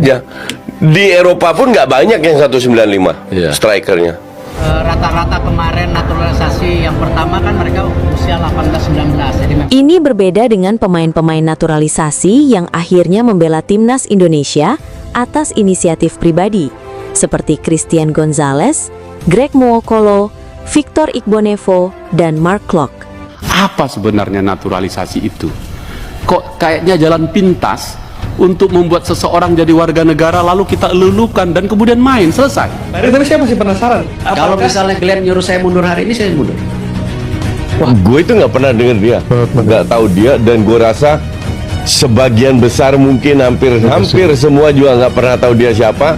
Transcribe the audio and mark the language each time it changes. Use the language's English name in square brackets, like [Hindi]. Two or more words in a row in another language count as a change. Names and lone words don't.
[Indonesian] Ya, di Eropa pun nggak banyak yang 195 strikernya. Rata-rata kemarin naturalisasi yang pertama kan mereka usia 18-19. Jadi Ini berbeda dengan pemain-pemain naturalisasi yang akhirnya membela timnas Indonesia atas inisiatif pribadi, seperti Christian Gonzalez, Greg Nwokolo, Victor Igbonevo, dan Mark Klok. Apa sebenarnya naturalisasi itu? kok kayaknya jalan pintas untuk membuat seseorang jadi warga negara, lalu kita lulukan dan kemudian main, selesai. Tapi saya masih penasaran. Kalau misalnya Glenn nyuruh saya mundur hari ini, saya mundur. Wah, gue itu nggak pernah dengar dia, nggak tahu dia, dan gue rasa sebagian besar mungkin hampir semua juga nggak pernah tahu dia siapa.